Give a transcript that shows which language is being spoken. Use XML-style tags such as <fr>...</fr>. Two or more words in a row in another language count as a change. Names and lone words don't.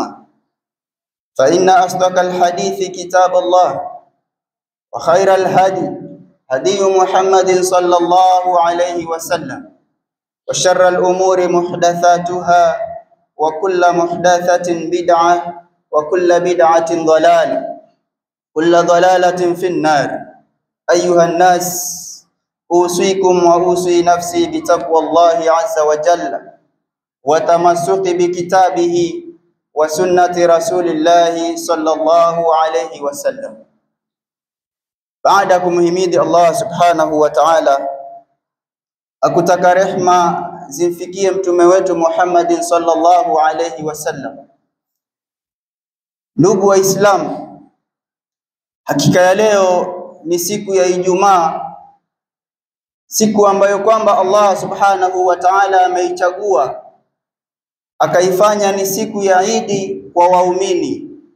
<ar>فإن أصدق الحديث كتاب الله وخير الهدي هدي محمد صلى الله عليه وسلم وشر الأمور محدثاتها وكل محدثة بدعة وكل بدعة ضلالة كل ضلالة في النار. أيها الناس، أوصيكم وأوصي نفسي بتقوى الله عز وجل وتمسك بكتابه وسنة رسول الله صلى الله عليه وسلم.</ar> <sw>Baada kumhimidi Allah</sw> <ar>سبحانه وتعالى,</ar> <sw>akutaka rehma zimfikie mtume wetu Muhammad</sw> <ar>صلى الله عليه وسلم.</ar> <sw>Ndugu wa Islam, hakika ya leo ni siku ya Ijumaa, siku ambayo kwamba Allah</sw> <ar>سبحانه وتعالى</ar> <sw>ameichagua akaifanya ni siku ya Idi kwa waumini.</sw>